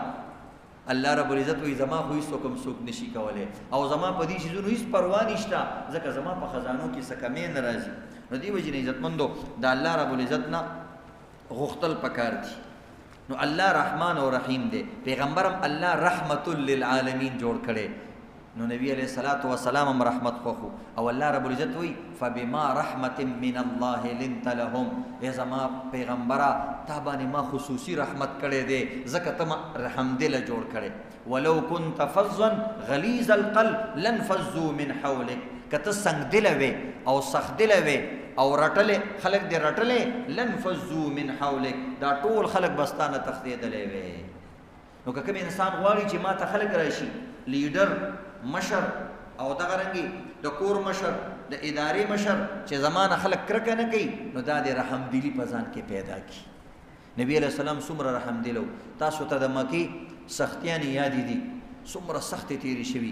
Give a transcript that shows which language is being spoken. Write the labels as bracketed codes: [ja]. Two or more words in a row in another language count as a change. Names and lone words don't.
[ps] الله [ar] رب العزت [ps] وایي زما خو هېڅ حکم څوک نشي کولی او زما په دې شیزونو هېڅ پروا نشته، ځکه زما په خزانو کې څه کمی نه راځي. نو دې وجې نه عزتمندو د الله [ar] رب العزت [ps] نه غوښتل پکار دي. نو الله رحمان او رحیم دی، پیغمبرم الله [ar] رحمت للعالمین [ps] جوړ کړي، نو نبی [ar] علیہ الصلوۃ والسلام [ps] هم رحمت خوخو. او الله [ar] رب العزت [ps] وی [ar] فبما رحمت من الله لنت لهم، [ps] ای زما پیغمبره تا باندې ما خصوصي رحمت کړي دی ځکه ته ما رحم دل جوړ کړي. [ar] ولو كنت فظا غلیظ القلب لانفضوا من حولك، [ps] کته څنګه دل وي او سخت دل وي او رټلې خلق دې رټلې [ar] لانفضوا من حولك، [ps] دا ټول خلق بستانه تختیدلې وي. نو که کوم انسان غواړي چې ما ته خلق راشي، لیډر مشر او دغه رنګي د کور مشر د ادارې مشر چې زمانه خلق کرکه نه کوي، نو دا د رحم دلی په ځان کې پیدا کی. نبی [ar] علیہ السلام [ps] څومره رحم دلو، تاسو ته د مکې سختیانې یادې دي څومره سختې تیرې شوي.